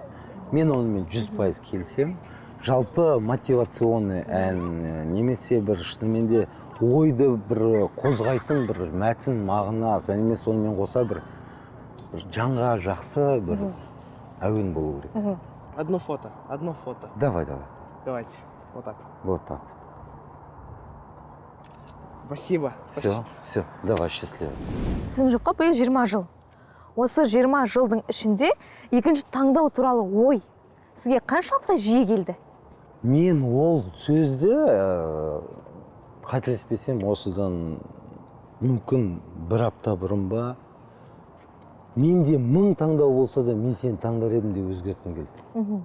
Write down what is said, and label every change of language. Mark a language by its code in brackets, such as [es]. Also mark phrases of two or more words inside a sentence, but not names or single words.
[kk] Мен онымен 100% келісемін. Жалпы мотивационный ән немесе бір шынымен де ойды бір қозғайтын бір мәтін мағына және сонымен қоса бір жанға жақсы бір әуен болу керек. [ru] Одно фото, одно фото. Давай. Давайте, вот так. Вот так вот. Спасибо. Все, давай, счастливо. [kk] Сіздің жұпқа биыл 20 жыл. Осы 20 жылдың ішінде екінші таңдау туралы ой сізге қаншалықты жиі келді? Мен ол сөзді қателеспесем осыдан мүмкін бір апта бұрын ба, менде 1000 таңдау болса да мен сені таңдар едім деп өзгерткім келді.